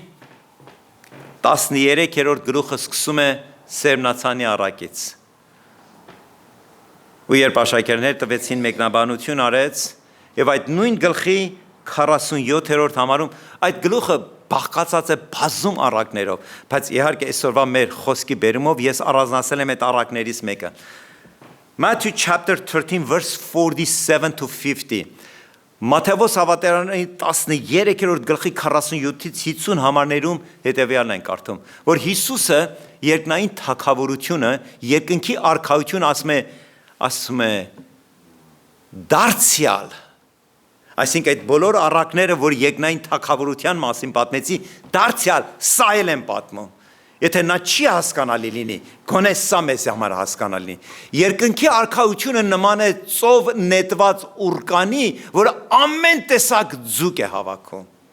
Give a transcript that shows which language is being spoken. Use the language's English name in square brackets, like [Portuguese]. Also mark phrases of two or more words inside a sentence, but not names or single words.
[Armenian] 13-րդ գլուխը սկսում է Սերմնացանի առակից։ Ու երբ աշակերտները տվեցին մեկնաբանություն արեց, եւ այդ նույն գլխի 47-րդ համարում այդ գլուխը բաղկացած է բազում առակներով, բայց իհարկե այսօրվա մեր խոսքի բերումով ես առանձնացել եմ այդ առակներից մեկը։ [English] Matthew chapter 13 verse 47 to [Armenian] 50 Մատթեոս ավետարանի 13-րդ գլխի 47-ից 50 համարներում հետևյալն են կարդում, որ Հիսուսը երկնային թագավորությունը, երկնքի արքայություն ասում է դարձյալ, այսինքն այդ բոլոր առակները, որ երկնային թագավորության մասին պատմեցի, դարձյալ սա էլ են պատմում։ Եթե նա չի հասկանալի լինի, գոնե սա մեզ համար հասկանալի։ Երկնքի արքայությունը նման է ծով նետված ուռկանի, որը ամեն տեսակ ձուկ է հավաքում։